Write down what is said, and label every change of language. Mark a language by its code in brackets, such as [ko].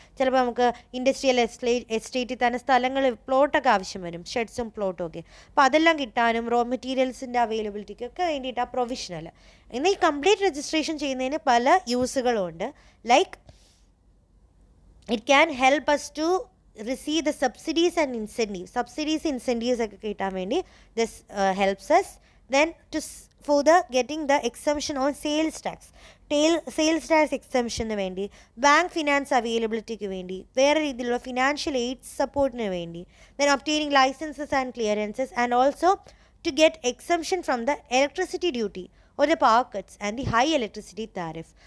[ml] ചിലപ്പോൾ നമുക്ക് ഇൻഡസ്ട്രിയൽ എസ്റ്റേറ്റിൽ തന്നെ സ്ഥലങ്ങൾ, പ്ലോട്ടൊക്കെ ആവശ്യം വരും, ഷെഡ്സും പ്ലോട്ടും ഒക്കെ. അപ്പോൾ അതെല്ലാം കിട്ടാനും റോ മെറ്റീരിയൽസിൻ്റെ അവൈലബിലിറ്റിക്കൊക്കെ വേണ്ടിയിട്ടാണ് പ്രൊവിഷണൽ. എന്നാൽ ഈ കംപ്ലീറ്റ് രജിസ്ട്രേഷൻ ചെയ്യുന്നതിന് പല യൂസുകളും ഉണ്ട്. [en] Like it can help us to receive the subsidies and incentives. Subsidies, incentives [ml] ഒക്കെ കിട്ടാൻ വേണ്ടി [en] this helps us. Then for the getting the exemption on sales tax. [ml] Sales tax എക്സംഷന് വേണ്ടി, ബാങ്ക് ഫിനാൻസ് അവൈലബിലിറ്റിക്ക് വേണ്ടി, വേറെ രീതിയിലുള്ള ഫിനാൻഷ്യൽ എയ്ഡ് സപ്പോർട്ടിന് വേണ്ടി, [en] Then obtaining licences and clearances, and also to get exemption from the electricity duty or the power cuts and the high electricity tariff.